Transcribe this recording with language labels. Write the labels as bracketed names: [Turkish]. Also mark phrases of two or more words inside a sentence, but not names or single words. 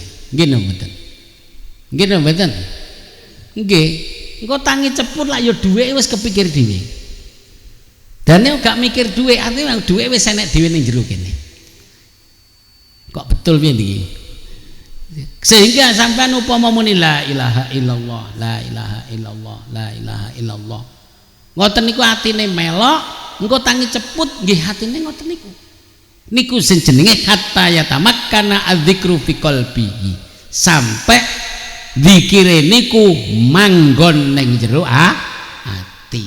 [Javanese] Nggih mboten. Nggih mboten. Nggih, engko tangi ceput lak ya dhuwit wis kepikir dhewe. Dane gak mikir dhuwit, artine dhuwit wis enek dhewe ning jero kene. Kok betul piye iki? Sehingga sampean upama muni [Arabic] لا إله إلا الله، لا إله إلا الله، لا إله إلا الله. [Javanese] Ngoten niku atine melok, engko tangi ceput nggih atine ngoten niku. Niku sing jenenge [Arabic] حتى يتمكن الذكر في قلبه. [Javanese] Sampai zikire niku manggon ning jero ati.